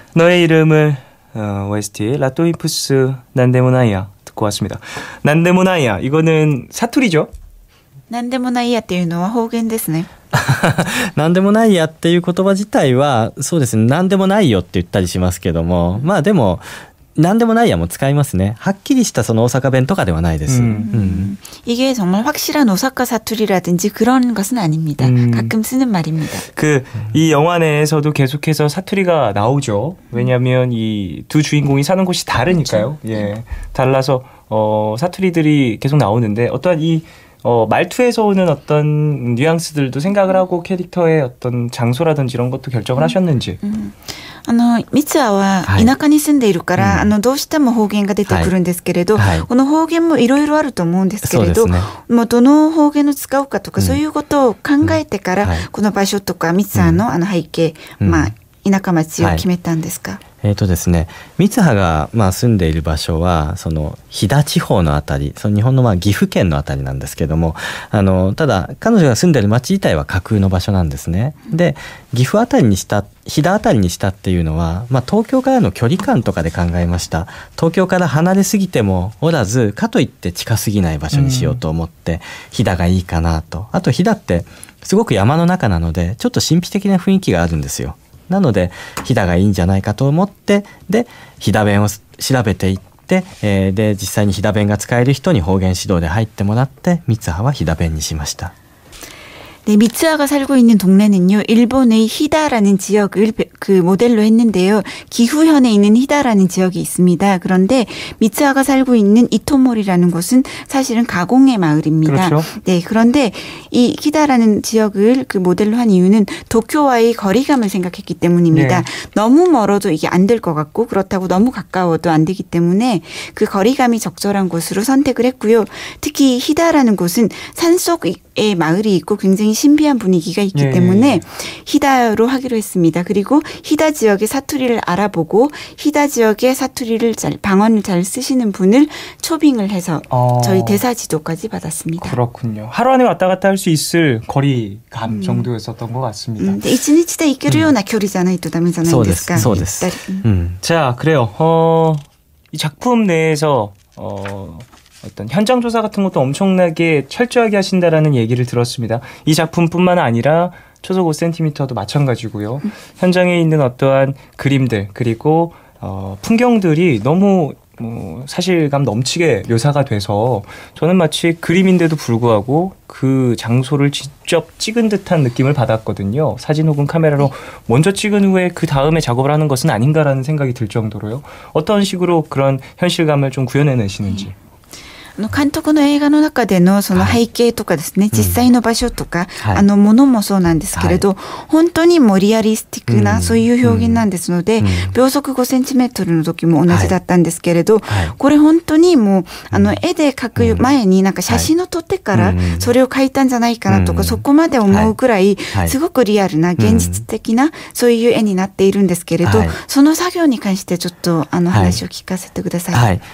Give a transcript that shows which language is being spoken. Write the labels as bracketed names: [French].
[Korean] 너의 이름을 OST 라토인프스 난데모나이야 듣고 왔습니다. 난데모나이야 이거는 사투리죠? [Japanese] 何でもないやっていうのは方言ですね。何でもないやっていう言葉自体はそうですね、何でもないよって言ったりしますけども、まあでも何でもないやも使いますね。はっきりしたその大阪弁とかではないです。 [Korean] 이게 정말 확실한 오사카 사투리라든지 그런 것은 아닙니다. 가끔 쓰는 말입니다. 이 영화 내에서도 계속해서 사투리가 나오죠. 왜냐하면 이 두 주인공이 사는 곳이 다르니까요. 그렇죠. 예, 달라서 사투리들이 계속 나오는데 어떠한 이 말투에서 오는 어떤 뉘앙스들도 생각을 하고 캐릭터의 어떤 장소라든지 이런 것도 결정을 하셨는지. [Japanese] 三ツ葉は田舎に住んでいるから、どうしても方言が出てくるんですけれど、この方言もいろいろあると思うんですけれど、もうどの方言を使うかとか、そういうことを考えてから、この場所とか三ツ葉の背景、田舎町を決めたんですか？ですね、三葉が住んでいる場所はその飛騨地方のあたり、その日本の岐阜県のあたりなんですけども、ただ彼女が住んでいる町自体は架空の場所なんですね。で、岐阜あたりにした飛騨あたりにしたっていうのは、東京からの距離感とかで考えました。東京から離れすぎてもおらず、かといって近すぎない場所にしようと思って、飛騨がいいかなと。あと飛騨ってすごく山の中なので、ちょっと神秘的な雰囲気があるんですよ。なので飛騨がいいんじゃないかと思って、で飛騨弁を調べていって、で実際に飛騨弁が使える人に方言指導で入ってもらって、三葉は飛騨弁にしました。 [Korean] 네, 미츠하가 살고 있는 동네는요, 일본의 히다라는 지역을 그 모델로 했는데요. 기후현에 있는 히다라는 지역이 있습니다. 그런데 미츠하가 살고 있는 이토모리라는 곳은 사실은 가공의 마을입니다. 그렇죠. 네, 그런데 이 히다라는 지역을 그 모델로 한 이유는 도쿄와의 거리감을 생각했기 때문입니다. 네. 너무 멀어도 이게 안 될 것 같고, 그렇다고 너무 가까워도 안 되기 때문에 그 거리감이 적절한 곳으로 선택을 했고요. 특히 히다라는 곳은 산속에 마을이 있고 굉장히 신비한 분위기가 있기 때문에 히다로 하기로 했습니다. 그리고 히다 지역의 사투리를 알아보고 히다 지역의 사투리를 방언을 잘 쓰시는 분을 초빙을 해서 저희 대사 지도까지 받았습니다. 그렇군요. 하루 안에 왔다 갔다 할 수 있을 거리감 정도였었던 것 같습니다. [Japanese] 1日で行けるような距離じゃないとダメじゃないですか。そうです。 [Korean] 자, 그래요. 이 작품 내에서 어떤 현장 조사 같은 것도 엄청나게 철저하게 하신다라는 얘기를 들었습니다. 이 작품뿐만 아니라 초속 5cm도 마찬가지고요. 현장에 있는 어떠한 그림들 그리고 풍경들이 너무 사실감 넘치게 묘사가 돼서 저는 마치 그림인데도 불구하고 그 장소를 직접 찍은 듯한 느낌을 받았거든요. 사진 혹은 카메라로 먼저 찍은 후에 그 다음에 작업을 하는 것은 아닌가라는 생각이 들 정도로요. 어떤 식으로 그런 현실감을 좀 구현해내시는지. [Japanese] 監督の映画の中でのその背景とかですね、実際の場所とか、ものもそうなんですけれど、本当にもうリアリスティックなそういう表現なんですので、秒速 5cm の時も同じだったんですけれど、これ本当にもう絵で描く前になんか写真を撮ってからそれを描いたんじゃないかなとか、そこまで思うくらいすごくリアルな現実的なそういう絵になっているんですけれど、その作業に関してちょっと話を聞かせてください。